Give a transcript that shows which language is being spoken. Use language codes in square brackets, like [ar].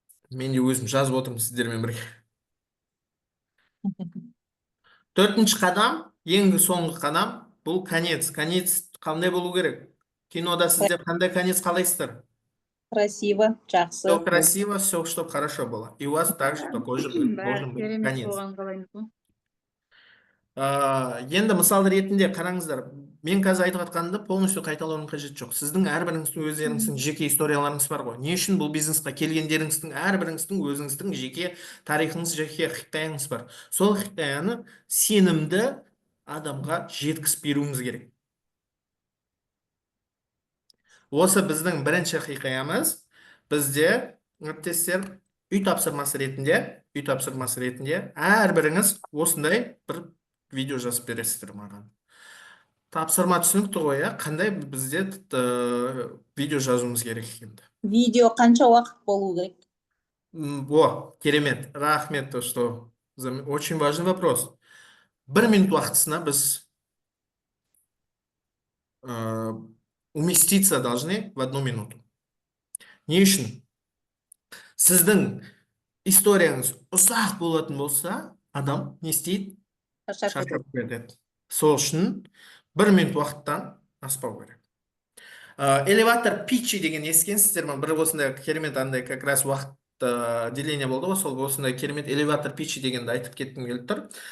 [kk] Мен де өзім жазып отырмын сіздермен бірге. Төртінші қадам, ең соңғы қадам, бұл конец. Конец қандай болу керек? Кинода сіздер қандай конец қалайсыздар? Красиво, жақсы. [ru] Все красиво, все, чтобы хорошо было. И у вас также такой же должен быть [kk] Керемет [ru] конец. [kk] болғанын қалаймыз ғой. Енді мысал ретінде қараңыздар, мен қазір айтып жатқанымды полностью қайталаудың қажеті жоқ. Сіздің әрбіріңіздің өздеріңіздің жеке историяларыңыз бар ғой. Не үшін бұл бизнесқа келгендеріңіздің әрбіріңіздің өзіңіздің жеке тарихыңыз, жеке хикаяңыз бар. Сол хикаяны сенімді адамға жеткізіп беруіңіз керек. Осы біздің бірінші хикаямыз. Бізде әріптестер үй тапсырмасы ретінде әрбіріңіз осындай бір видео жазып бересіздер маған. Тапсырма түсінікті ғой, қандай бізде видео жазуымыз керек екенді. Видео қанша уақыт болу керек? О, керемет, рахмет, [ru] то что очень важный вопрос. [kk] 1 минут уақытысына біз [ru] уместиться должны в 1 минуту. [kk] Не үшін? Сіздің историяңыз ұзақ болатын болса, адам не істейді? Шаршап кетеді. Сол үшін 1 минут уақыттан аспау керек. Элеватор питчи деген естігенсіздер ме? Бір осындай керемет андай [ru] как раз [kk] уақыт деление болды ғой, сол осындай керемет элеватор питчи дегенді айтып кеттім келіп тұр.